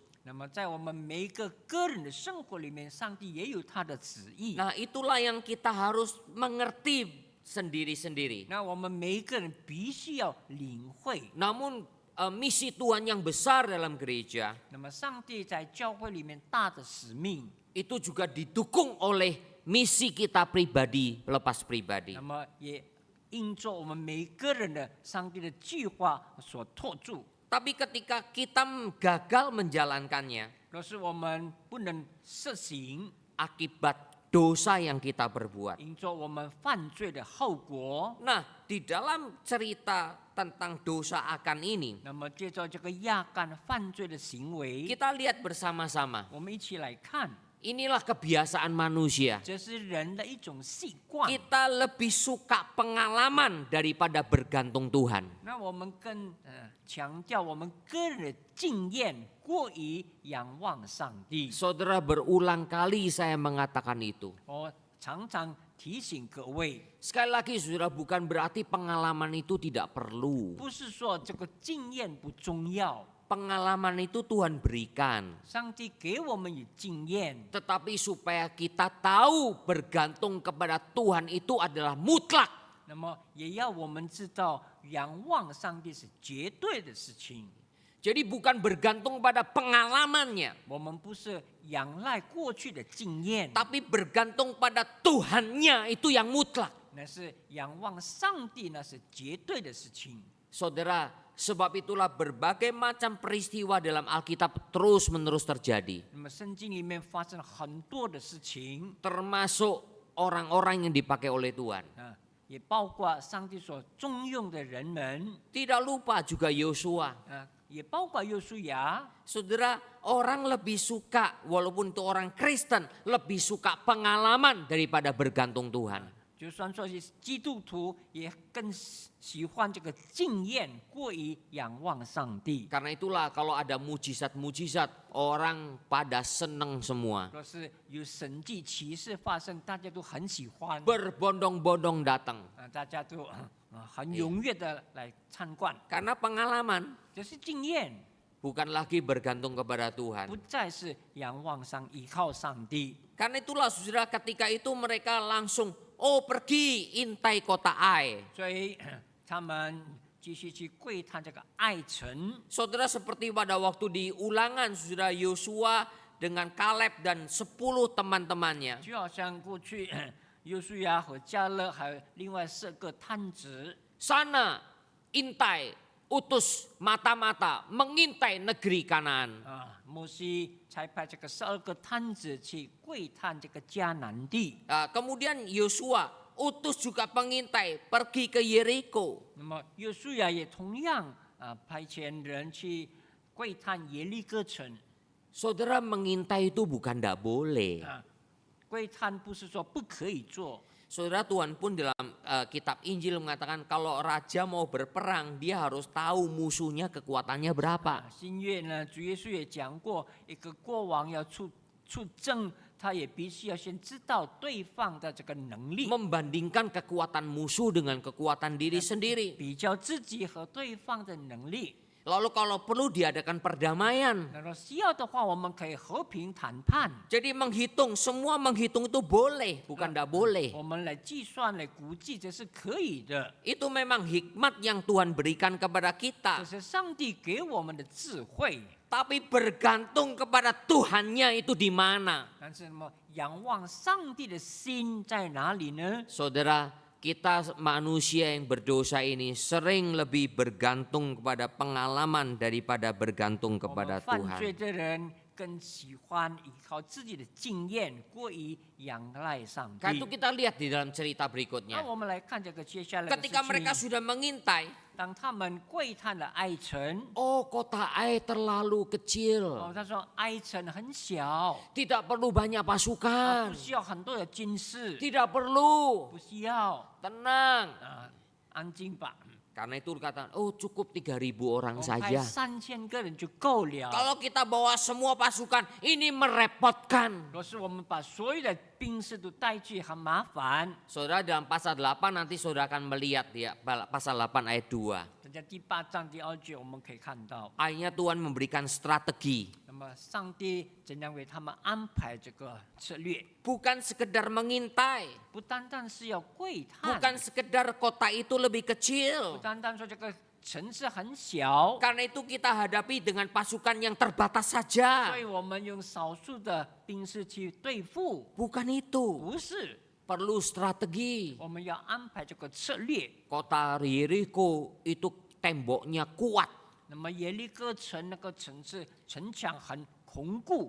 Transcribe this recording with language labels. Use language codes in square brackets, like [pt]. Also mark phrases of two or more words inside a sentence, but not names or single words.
[zh] 那么在我们每一个个人的生活里面，上帝也有他的旨意。 [id] Nah, itulah yang kita harus mengerti sendiri-sendiri. [zh] 那我们每一个人必须要领会。 [id] Namun misi Tuhan yang besar dalam gereja [zh] 那么上帝在教会里面大的使命， [id] itu juga didukung oleh misi kita pribadi lepas pribadi. [zh] 那么也因着我们每一个人的上帝的计划所托住。 [id] Tapi ketika kita gagal menjalankannya [zh] 若是我们不能实行， [id] akibat dosa yang kita perbuat. [zh] 因着我们犯罪的后果， [id] Nah, di dalam cerita tentang dosa akan ini, [zh] 那么借着这个亚干犯罪的行为， [id] kita lihat bersama-sama. [zh] 我们一起来看， [id] Inilah kebiasaan manusia. [zh] 这是人的一种习惯。 [id] Kita lebih suka pengalaman daripada bergantung Tuhan. [zh] 那我们更强调我们个人的经验过于仰望上帝。 [id] Saudara, berulang kali saya mengatakan itu. [zh] 我常常提醒各位， [id] Sekali lagi saudara, bukan berarti pengalaman itu tidak perlu. [zh] 不是说这个经验不重要， [id] Pengalaman itu Tuhan berikan. [zh] 上帝给我们有经验， [id] Tetapi supaya kita tahu bergantung kepada Tuhan itu adalah mutlak. [zh] 那么也要我们知道仰望上帝是绝对的事情。 [id] Jadi bukan bergantung pada pengalamannya. [zh] 我们不是仰赖过去的经验， [id] Tapi bergantung pada Tuhannya itu yang mutlak. [zh] 那是仰望上帝，那是绝对的事情。 [id] Saudara, sebab itulah berbagai macam peristiwa dalam Alkitab terus-menerus terjadi. [zh] 那么圣经里面发生了很多的事情， [id] Termasuk orang-orang yang dipakai oleh Tuhan. [zh] 也包括上帝所重用的人们， [id] Tidak lupa juga Yosua. [zh] 也包括约书亚。 [id] Saudara, orang lebih suka, walaupun itu orang Kristen, lebih suka pengalaman daripada bergantung Tuhan. [zh] 就算说是基督徒，也更喜欢这个经验，过于仰望上帝。 [id] Karena itulah kalau ada mujizat-mujizat, orang pada senang semua. [zh] 若是有神迹奇事发生，大家都很喜欢， [id] Berbondong-bondong datang. [zh] 大家都很踊跃的来参观。 [id] Karena pengalaman [zh] 这是经验， [id] bukan lagi bergantung kepada [zh] 不 [id] Tuhan. [zh] 再是仰望上依靠上帝。 [id] Karena itulah saudara, ketika itu mereka langsung pergi intai kota Ai. [zh] 所以他们继续去窥探这个爱城。 [id] Saudara, seperti pada waktu di Ulangan, saudara, Yosua dengan Kaleb dan 10 teman-temannya. [zh] 就好像过去约书亚和加勒还有另外10个探子， [id] Sana intai, utus mata-mata mengintai negeri Kanaan. [zh] 摩西才派这个12个探子去窥探这个迦南地。 [id] Kemudian Yosua utus juga pengintai pergi ke Yeriko. [zh] 那么约书亚也同样派遣人去窥探耶利哥城。 [id] Saudara, mengintai itu bukan tidak boleh. [zh] 窥探不是说不可以做， [id] Saudara, Tuhan pun dalam kitab Injil mengatakan kalau raja mau berperang, dia harus tahu musuhnya kekuatannya berapa. [zh] 新约呢，主耶稣也讲过，一个国王要出征，他也必须要先知道对方的这个能力， [id] Membandingkan kekuatan musuh dengan kekuatan diri sendiri. [zh] 比较自己和对方的能力。 [id] Lalu kalau perlu diadakan perdamaian. [zh] 那若需要的话，我们可以和平谈判。 [id] Jadi semua menghitung itu boleh, bukan tidak boleh. [zh] 我们来计算、来估计，这是可以的。 [id] Itu memang hikmat yang Tuhan berikan kepada [zh] 这 [id] kita. [zh] 是上帝给我们的智慧。 [id] Tapi bergantung kepada Tuhannya itu di mana. [zh] 但是，那么仰望上帝的心在哪里呢？ [id] Saudara, kita manusia yang berdosa ini sering lebih bergantung kepada pengalaman daripada bergantung [zh] 我 [id] kepada [zh] 们犯罪 [id] Tuhan. [zh] 的人更喜欢依靠自己的经验，过于仰赖上帝 [id] Karena itu。kita lihat di dalam cerita [zh] 那 [id] berikutnya. [zh] 我们来看这个接下来的事 [id] Ketika mereka [zh] 情。 [id] sudah mengintai, [zh] 当他们窥探了爱城， [id] oh kota Ai terlalu [zh] 哦， [id] kecil, [zh] 他说爱城很小， [id] tidak perlu banyak [zh] 不 [id] pasukan, [zh] 需要很多的军事， [id] tidak perlu, [zh] 不需要 [id] tenang. [zh] 啊，安静吧。 [id] Karena itu dikatakan, oh cukup 3.000 orang [zh] 我们派 [id] saja. [zh] 3000个人就够了。 [id] Kalau kita bawa semua pasukan, ini merepotkan. [zh] 若是我们把所有的兵士都带去，很麻烦。 [id] Saudara dalam pasal 8 nanti saudara akan melihat ya pasal 8 ayat 2. [zh] 在第8章第2节，我们可以看到， [id] Akhirnya Tuhan memberikan strategi. [zh] 那么上帝怎样为他们安排这个策略， [id] Bukan sekedar mengintai. [zh] 不单单是要窥探， [id] Bukan sekedar kota itu lebih [zh] 不 [id] kecil. [zh] 单单说这个城市很小， [id] Karena itu kita hadapi dengan pasukan yang terbatas saja. [zh] 所以我们用少数的兵士去对付， [id] Bukan itu. [zh] 不是， [id] Perlu strategi. [zh] 我们要安排这个策略。 [id] Kota Yeriko itu temboknya kuat. [zh] 那么耶利哥城那个城市城墙很巩固，